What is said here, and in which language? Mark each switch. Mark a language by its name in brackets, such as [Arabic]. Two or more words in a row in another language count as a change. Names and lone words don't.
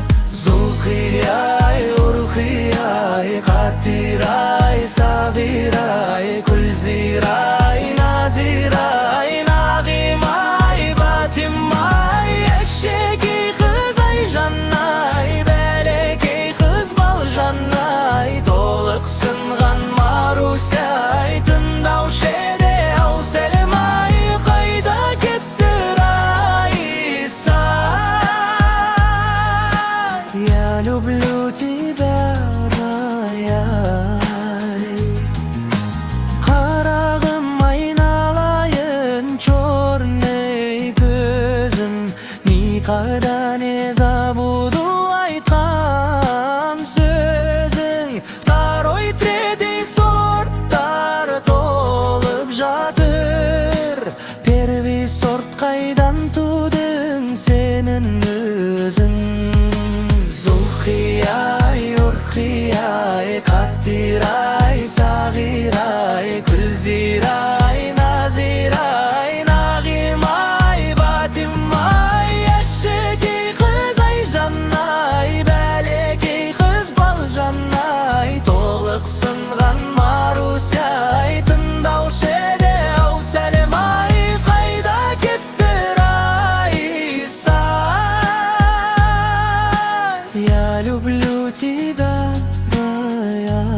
[Kazakh] Зулхия-ай, Урхия-ай, Хатира-ай, Сабира-ай, Кульзира-ай, Назира-ай, Нағима-ай, Батима-ай, әшекей қыз-ай, жанай, бәлекей қыз, балжанай, толық сынған Маруся-ай, тыңдаушы еді ау сәлем-ай, қайда кетті Раиса? [Russian] Я люблю тебя, [Kazakh] Рай-ай. Қарағым, айналайын, чорный көзім, [Russian] никогда не забуду [Kazakh] айтқан сөзің. [Russian] Второй, третий [Kazakh] сорттар толып жатыр. [Russian] Первый сорт [Kazakh] қайдан тудың сенің өзің? Зулхия-ай, Урхия-ай, Қатира-ай, Сағира-ай, Күлзира-ай, Назира-ай, Нағима-ай, Батима-ай, әшекей қыз-ай, жанай, бәлекей қыз, балжанай, толық сынған Маруся-ай, тыңдаушы еді ау сәлем-ай, қайда кетті Раиса? [Russian] Я люблю тебя, Рай-ай.